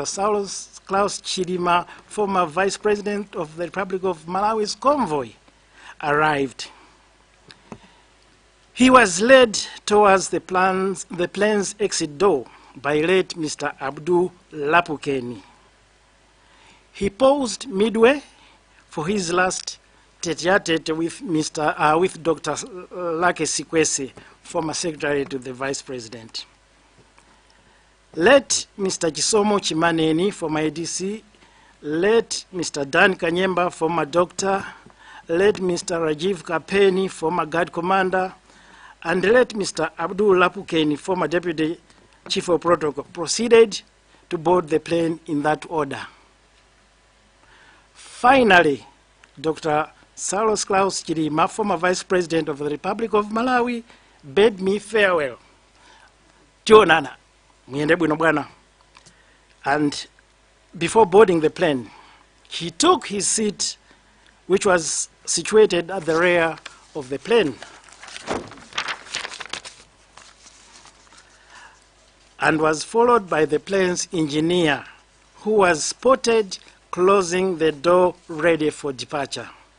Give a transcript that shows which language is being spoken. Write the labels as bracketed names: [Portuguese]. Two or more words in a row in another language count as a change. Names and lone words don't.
[English] Saulos Klaus Chilima, former Vice President of the Republic of Malawi's convoy, arrived. He was led towards the plane's exit door by late Mr. Abdul Lapukeni. He paused midway for his last tete-a-tete with Dr. Lake Sikwese, former Secretary to the Vice President. Late Mr. Chisomo Chimaneni, former ADC, late Mr. Dan Kanyemba, former doctor, late Mr. Rajiv Kapeni, former guard commander, and late Mr. Abdul Lapukeni, former Deputy Chief of Protocol, proceeded to board the plane in that order. Finally, Dr. Saulos Klaus Chilima, former Vice President of the Republic of Malawi, bade me farewell. [Nyanja] Tionana, mwende bwino bwana. [English] And before boarding the plane, he took his seat, which was situated at the rear of the plane, and was followed by the plane's engineer, who was spotted closing the door ready for departure.